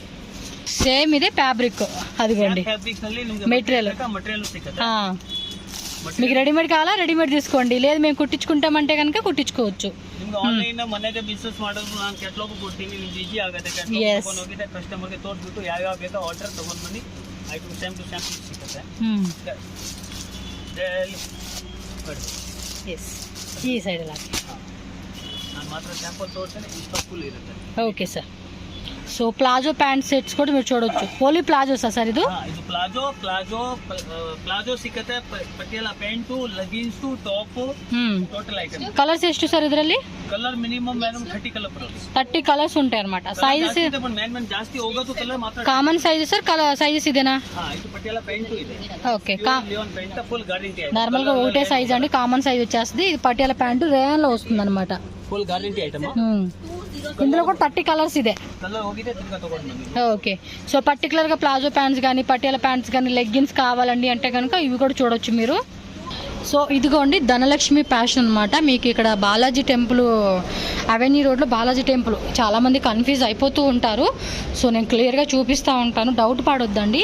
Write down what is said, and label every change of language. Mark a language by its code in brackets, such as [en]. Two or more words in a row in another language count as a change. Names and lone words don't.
[kn] ಸೇಮ್ ಇದೆ ಫ್ಯಾಬ್ರಿಕ್ ಅದಿಗೋಂಡಿ మెటీరియల్. [te] మీకు రెడీమేడ్ కావాలా రెడీమేడ్ తీసుకోండి, లేదు మేము కుట్టించుకుంటామంటే కనుక కుట్టించుకోవచ్చు. [kn] ಆನ್ಲೈನ್ ಮನೆಗೆ ಬಿಸ್ನೆಸ್ ಮಾಡೋದು ನಾನು ಕೆಟ್ಲೋಗು ಕೊಡ್ತೀನಿ, ನಿಮ್ಗೆ ಈಜಿ ಆಗುತ್ತೆ. ಕೆಟ್ಲೋಗ್ ಹೋಗಿದೆ ಕಸ್ಟಮರ್ಗೆ ತೋರಿಸ್ಬಿಟ್ಟು ಯಾವ್ಯಾವ ಬೇಕೋ ಆರ್ಡರ್ ತಗೊಂಡು ಬನ್ನಿ, ಐಟಮ್ [en] same to same [kn] ಸಿಗುತ್ತೆ. ಈ ಸೈಡ್ ಎಲ್ಲ ನಾನು ಮಾತ್ರ ಸ್ಯಾಂಪಲ್ ತೋರಿಸ್ತೇನೆ, ಇಷ್ಟು ಫುಲ್ ಇರುತ್ತೆ. [en] okay sir. [te] సో [en] palazzo pant sets [te] కూడా మీరు చూడొచ్చు. ఓన్లీ ప్లాజోసా సార్ ಇದು? [kn] ಇದು ಪ್ಲಾಜೋ ಸಿಕ್ಕತ್ತೆ, ಪಟಿಯಾಲ ಪ್ಯಾಂಟು, ಲಗಿನ್ಸ್, ಟಾಪ್, ಟೋಟಲ್ ಐಟಮ್. ಕಲರ್ಸ್ ಎಷ್ಟು ಸರ್ ಇದರಲ್ಲಿ? [en] colour minimum madam [kn] 30 ಕಲರ್ ಬರುತ್ತೆ. [te] 30 ಕಲರ್ಸ್ ఉంటాయి అన్నమాట. సైజెస్ [kn] ಮೇನ್ ಜಾಸ್ತಿ ಹೋಗೋದು ಕಲರ್ ಮಾತ್ರ. [en] common size [te] ಸರ್, ಸೈಜెస్ ఇదేనా? [kn] ಇದು ಪಟಿಯಾಲ ಪ್ಯಾಂಟು ಇದೆ. [te] ఓకే, [kn] ಲಿಯೋನ್ ಪ್ಯಾಂಟ್ [en] full guarantee. [te] నార్మల్ గా ఒకటే సైజ్ అండి, [en] common size [te] వచ్చేస్తుంది. ఇది పటియాల ప్యాంటు రేయాన్ లో వస్తుంది అనమాట. [en] full guarantee item. [te] ఇందులో కూడా 30 కలర్స్ ಇದೆ. [kn] కలర్ ಹೋಗಿದೆ ತಿರ್ಗಾ ತಗೊಂಡ್ಬನ್ನಿ. [te] ఓకే, సో పర్టికులర్ గా [en] palazzo pants [te] కానీ పటియాల ప్యాంట్స్ కానీ లెగ్గిన్స్ కావాలండి అంటే కనుక ఇవి కూడా చూడొచ్చు మీరు. సో ఇదిగోండి ధనలక్ష్మి ఫ్యాషన్ అనమాట. మీకు ఇక్కడ బాలాజీ టెంపుల్ అవెన్యూ రోడ్లో బాలాజీ టెంపుల్ చాలామంది కన్ఫ్యూజ్ అయిపోతూ ఉంటారు. సో నేను క్లియర్గా చూపిస్తూ ఉంటాను, డౌట్ పడొద్దండి.